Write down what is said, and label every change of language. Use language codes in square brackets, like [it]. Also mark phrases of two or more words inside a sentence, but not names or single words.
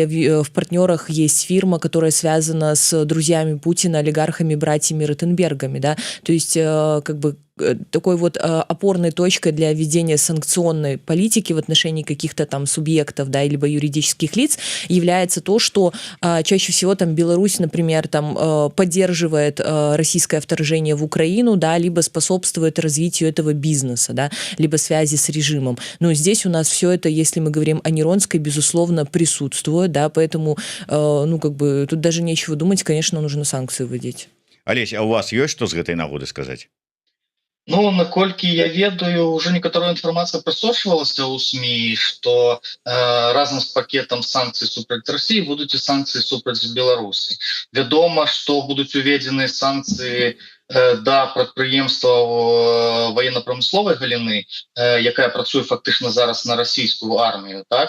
[ru] в партнерах есть фирма, которая связана с друзьями Путина, олигархами, братьями Ротенбергами, да, то есть как бы такой вот опорной точкой для ведения санкционной политики в отношении каких-то там субъектов, да, либо юридических лиц является то, что чаще всего там Беларусь, например, там поддерживает российское вторжение в Украину, да, либо способствует развитию этого бизнеса, да, либо связи с режимом. Но здесь у нас все это, если мы говорим о Неронской, безусловно, присутствует, да, поэтому, ну, как бы тут даже нечего думать, конечно, нужно санкции вводить. [be] Алесь, а у вас ёсць што з гэтай нагоды сказаць? Ну, наколькі я ведаю, уже некаторая інфармацыя прасочвалася ў СМІ, што разам з пакетам санкцый супраць России будуць і санкцыі супраць Беларусі. Вядома, што будуць уведзены санкцыі да прадпрыемстваў военно-прамысловай галіны, якая працуе фактычна зараз на расійскую армію, так?